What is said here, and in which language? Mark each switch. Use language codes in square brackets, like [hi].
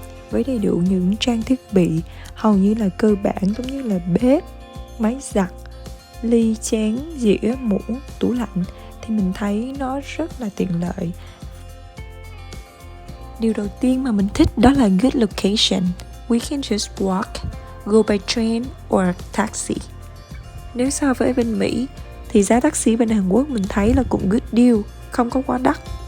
[vi] Với đầy đủ những trang thiết bị hầu như là cơ bản giống như là bếp, máy giặt, ly, chén, dĩa, muỗng, tủ lạnh thì mình thấy nó rất là tiện lợi. Điều đầu tiên mà mình thích đó là [en] good location. We can just walk, go by train or taxi. [vi] Nếu so với bên Mỹ thì giá taxi bên Hàn Quốc mình thấy là cũng [en] good deal, [vi] không có quá đắt.